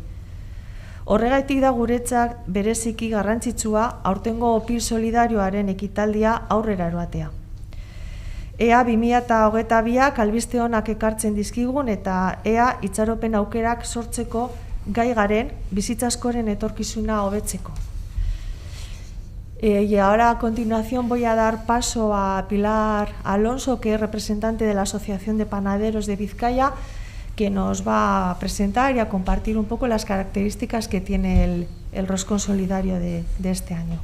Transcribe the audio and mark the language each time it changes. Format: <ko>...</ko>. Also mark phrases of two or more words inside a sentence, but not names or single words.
<eu>Horregaitik da guretzak bereziki garrantzitsua aurtengo opil solidarioaren ekitaldia aurrera eroatea. Ea 2022ak albiste onak ekartzen dizkigun eta ea itxaropen aukerak sortzeko gai garen bizitzaskoren etorkizuna hobetzeko.</eu> <es>Y ahora a continuación voy a dar paso a Pilar Alonso, que es representante de la Asociación de Panaderos de Vizcaya, que nos va a presentar y a compartir un poco las características que tiene el roscón solidario de este año.</es>